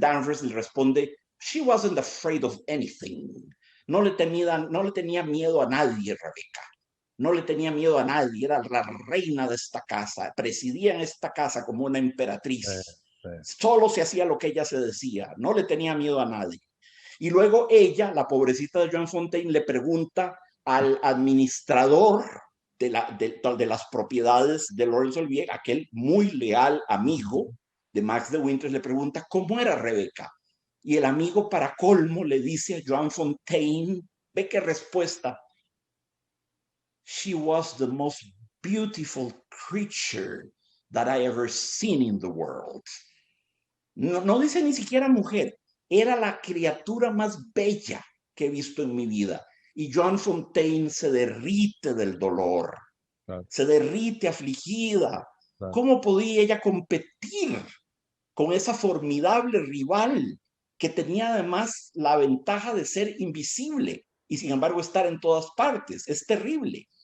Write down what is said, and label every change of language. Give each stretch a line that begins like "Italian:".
Spanish: Danvers le responde,
English: she wasn't afraid of anything.
Spanish: No le tenía miedo a nadie, Rebecca. No le tenía miedo a nadie, era la reina de esta casa, presidía en esta casa como una emperatriz. Solo se hacía lo que ella se decía, no le tenía miedo a nadie. Y luego ella, la pobrecita de Joan Fontaine, le pregunta al administrador de las propiedades de Laurence Olivier, aquel muy leal amigo de Max de Winters, le pregunta cómo era Rebeca. Y el amigo, para colmo, le dice a Joan Fontaine, ve qué respuesta.
English: She was the most beautiful creature that I ever seen in the world.
Spanish: No dice ni siquiera mujer, era la criatura más bella que he visto en mi vida. Y Joan Fontaine se derrite del dolor, se derrite afligida. ¿Cómo podía ella competir con esa formidable rival que tenía además la ventaja de ser invisible y sin embargo estar en todas partes? Es terrible.